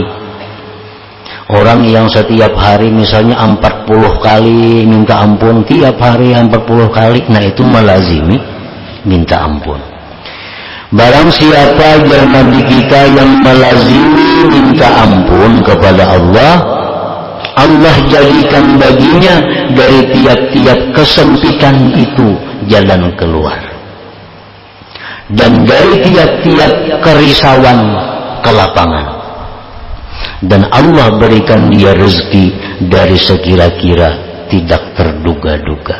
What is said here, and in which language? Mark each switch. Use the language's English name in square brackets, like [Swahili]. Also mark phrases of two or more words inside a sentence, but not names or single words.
[Indonesian] Orang yang setiap hari misalnya 40 kali minta ampun, tiap hari 40 kali, nah itu melazimi minta ampun. Barang siapa yang Nabi kita yang melazimi minta ampun kepada Allah, Allah jadikan baginya dari tiap-tiap kesempitan itu jalan keluar, dan dari tiap-tiap kerisauan kelapangan. Dan Allah berikan dia rezeki dari sekira-kira tidak terduga-duga.